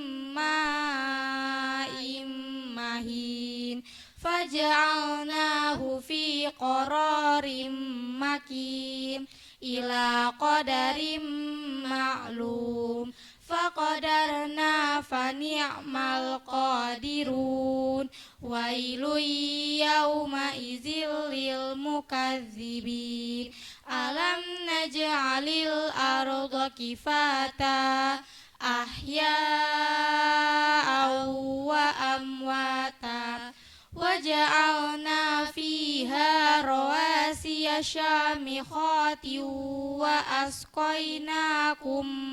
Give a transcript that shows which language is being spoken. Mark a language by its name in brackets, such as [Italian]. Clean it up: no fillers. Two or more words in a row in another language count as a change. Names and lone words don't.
[Arabic] ماء مهين فجعلناه في قرار مكين إلى قدر معلوم فقدرنا فنعم القادرون ويل يومئذ للمكذبين ألم نجعل الأرض كفاتا أحياء وأمواتا وجعلنا فيها رواسي شامخات وأسقيناكم